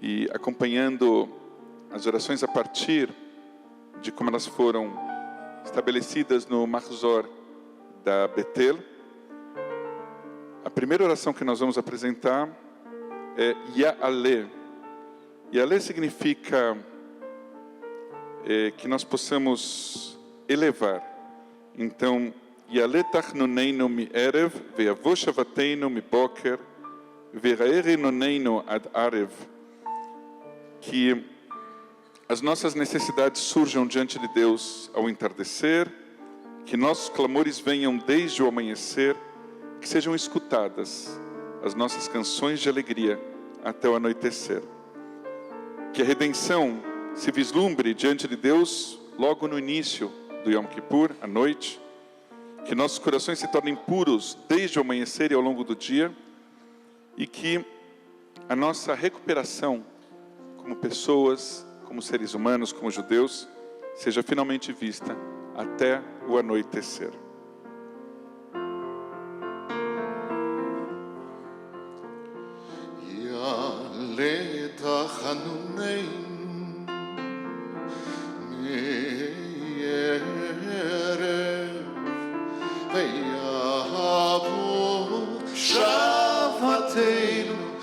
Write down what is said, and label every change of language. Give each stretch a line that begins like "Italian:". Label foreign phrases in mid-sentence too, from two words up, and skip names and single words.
Portuguese: e acompanhando as orações a partir de como elas foram estabelecidas no Mahzor da Betel. A primeira oração que nós vamos apresentar é Ya'aleh. Ya'aleh significa que nós possamos elevar. Então,
Hebrew: יעלה תחנוננו מערב ויבוא שועתנו מבוקר ויראה רננו עד ערב.
Portuguese: Que as nossas necessidades surjam diante de Deus ao entardecer, que nossos clamores venham desde o amanhecer, que sejam escutadas as nossas canções de alegria até o anoitecer. Que a redenção se vislumbre diante de Deus logo no início do Yom Kippur, à noite. Que nossos corações se tornem puros desde o amanhecer e ao longo do dia. E que a nossa recuperação como pessoas, como seres humanos, como judeus, seja finalmente vista até o anoitecer.
Hebrew: יעלה תחנוננו מערב ויבוא שועתנו